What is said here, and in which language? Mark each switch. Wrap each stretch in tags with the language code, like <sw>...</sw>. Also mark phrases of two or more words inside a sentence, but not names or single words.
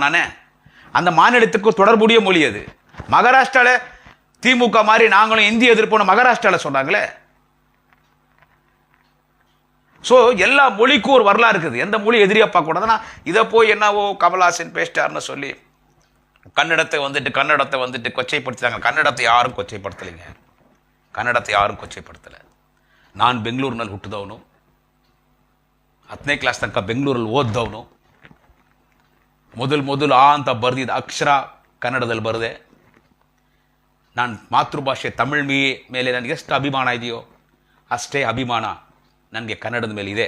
<ta>நானே அந்த மாநிலத்துக்கு தொடர்புடைய மொழி அது. மகாராஷ்டிராவில் திமுக மாதிரி நாங்களும் இந்திய எதிர்ப்போம் மகாராஷ்டிராவில் சொன்னாங்களே. ஸோ எல்லா மொழிக்கும் ஒரு வரலாறு இருக்குது. எந்த மொழி எதிரியாக பார்க்கக்கூடாதுன்னா, இதை போய் என்னவோ கமல்ஹாசன் பேசிட்டார்னு சொல்லி கன்னடத்தை வந்துட்டு கொச்சைப்படுத்துறாங்க. கன்னடத்தை யாரும் கொச்சைப்படுத்தலைங்க.</ta> <kn>ಕನ್ನಡತೆ ಯಾರು ಕೊಚ್ಚೆಪಡ್ತಲ್ಲ. ನಾನು ಬೆಂಗಳೂರಿನಲ್ಲಿ ಹುಟ್ಟಿದವನು, 10ನೇ ಕ್ಲಾಸ್ ತನಕ ಬೆಂಗಳೂರಲ್ಲಿ ಓದ್ದವನು. ಮೊದಲು ಆ ಅಂತ ಬರೆದಿದ್ದ ಅಕ್ಷರ ಕನ್ನಡದಲ್ಲಿ ಬರೆದೆ. ನಾನು ಮಾತೃಭಾಷೆ ತಮಿಳ್ ಮೇಲೆ ನನಗೆ ಎಷ್ಟು ಅಭಿಮಾನ ಇದೆಯೋ ಅಷ್ಟೇ ಅಭಿಮಾನ ನನಗೆ ಕನ್ನಡದ ಮೇಲೆ ಇದೆ.</kn>